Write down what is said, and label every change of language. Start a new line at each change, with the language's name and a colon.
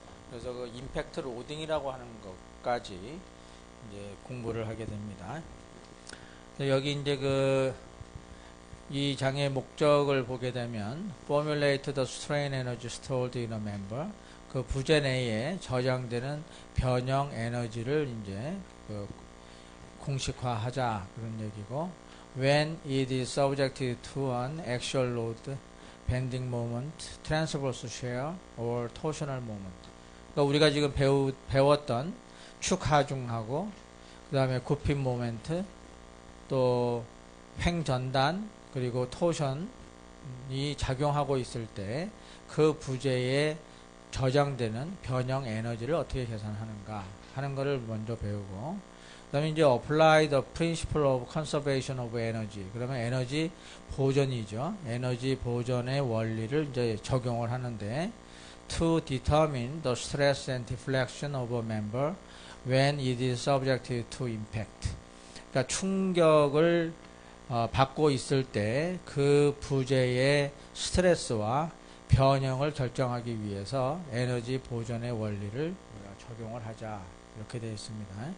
Korean: 그래서 그 임팩트 로딩이라고 하는 것까지 이제 공부를 하게 됩니다. 여기 이제 이 장의 목적을 보게 되면
English: formulate the strain energy stored in a member,
Korean: 그 부재 내에 저장되는 변형 에너지를 이제 그 공식화하자 그런 얘기고,
English: when it is subjected to an actual load, bending moment, transverse shear, or torsional moment.
Korean: 그러니까 우리가 지금 배웠던 축 하중하고 그 다음에 굽힘 모멘트, 또 횡전단, 그리고 토션이 작용하고 있을 때 그 부재에 저장되는 변형 에너지를 어떻게 계산하는가 하는 것을 먼저 배우고, 그 다음에 이제
English: apply the principle of conservation of energy.
Korean: 그러면 에너지 보존이죠. 에너지 보존의 원리를 이제 적용을 하는데,
English: to determine the stress and deflection of a member when it is subjected to impact.
Korean: 그러니까 충격을 받고 있을 때 그 부재의 스트레스와 변형을 결정하기 위해서 에너지 보존의 원리를 적용을 하자, 이렇게 되어 있습니다.